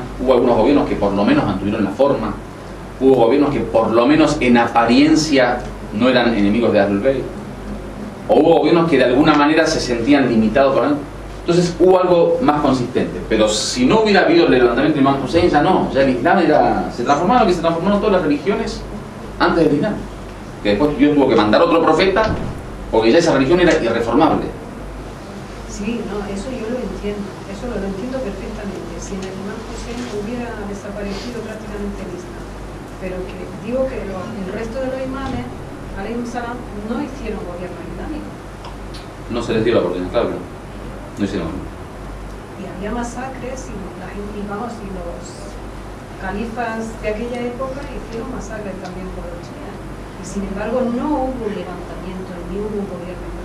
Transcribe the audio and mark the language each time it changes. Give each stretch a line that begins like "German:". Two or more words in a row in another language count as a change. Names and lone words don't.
Spanish: Hubo algunos gobiernos que por lo menos mantuvieron la forma. Hubo gobiernos que por lo menos en apariencia no eran enemigos de Ahlul Bayt. O hubo gobiernos que de alguna manera se sentían limitados por algo. Entonces hubo algo más consistente. Pero si no hubiera habido el levantamiento del imam Hussein, ya no. Ya el Islam se transformó en lo que se transformaron todas las religiones antes del Islam. Que después Dios tuvo que mandar otro profeta porque ya esa religión era irreformable. Sí, no, eso yo lo entiendo perfectamente. Si en el imam Hussein hubiera desaparecido prácticamente el Islam, pero que digo que el resto de los imames,
Arabic: عليهم السلام,
Spanish: no hicieron gobierno islámico. No se les dio la oportunidad, claro, no hicieron. Y había masacres y los califas de aquella época hicieron masacres también por los chiíes. Y sin embargo no hubo levantamiento ni hubo gobierno islámico.